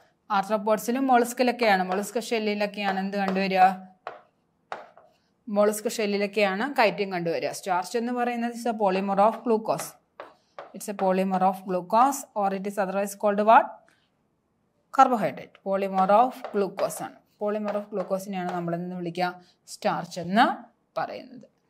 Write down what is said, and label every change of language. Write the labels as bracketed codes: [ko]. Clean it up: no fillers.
[ml] ആർത്രോപോഡ്സിലും മൊളസ്കിലൊക്കെയാണ്. Mollusc ഷെല്ലിലൊക്കെയാണ് എന്ത് കണ്ടുവരിക? Mollusc ഷെല്ലിലൊക്കെയാണ് chitin കണ്ടുവരിക. Starch എന്ന് പറയുന്നത് [en] It's a polymer of glucose. It's a polymer of glucose or it is otherwise called what? Carbohydrate. Polymer of glucose ആണ്. [ml] Polymer of ഗ്ലൂക്കോസിനെയാണ് നമ്മൾ എന്ന് വിളിക്കുക starch എന്ന് പറയുന്നത്.